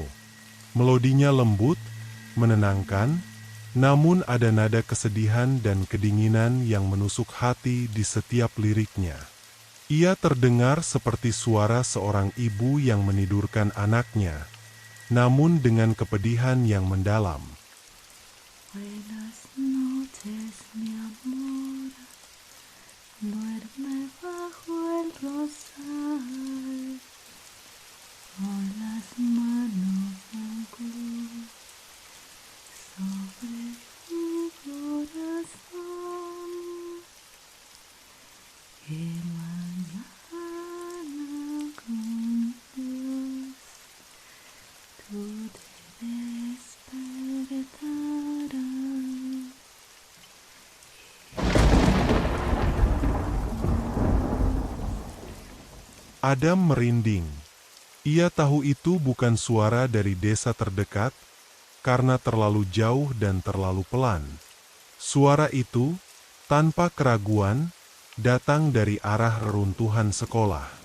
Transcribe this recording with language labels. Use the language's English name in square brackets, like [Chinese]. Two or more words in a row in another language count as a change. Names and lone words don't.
[Indonesian] Melodinya lembut, menenangkan, namun ada nada kesedihan dan kedinginan yang menusuk hati di setiap liriknya. Ia terdengar seperti suara seorang ibu yang menidurkan anaknya, namun dengan kepedihan yang mendalam. [Spanish] Buenas noches, mi amor, duerme bajo el rosal, con las manos en cruz sobre mi corazón, que mañana con Dios tú te despertarás. [Indonesian] Adam merinding. Ia tahu itu bukan suara dari desa terdekat, karena terlalu jauh dan terlalu pelan. Suara itu, tanpa keraguan, datang dari arah reruntuhan sekolah.